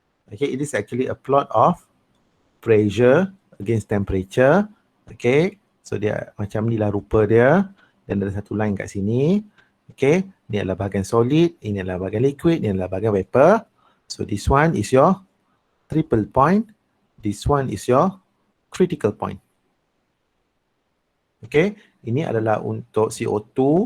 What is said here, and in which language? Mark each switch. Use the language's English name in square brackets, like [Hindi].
[English] Okay, it is actually a plot of pressure against temperature. [Malay] Okay, so dia macam ni lah rupa dia. Dan ada satu line kat sini. Okay, ni adalah bahagian solid, ini adalah bahagian liquid, ini adalah bahagian vapor. [English] So this one is your triple point. This one is your critical point. [Malay] Okay, ini adalah untuk CO2.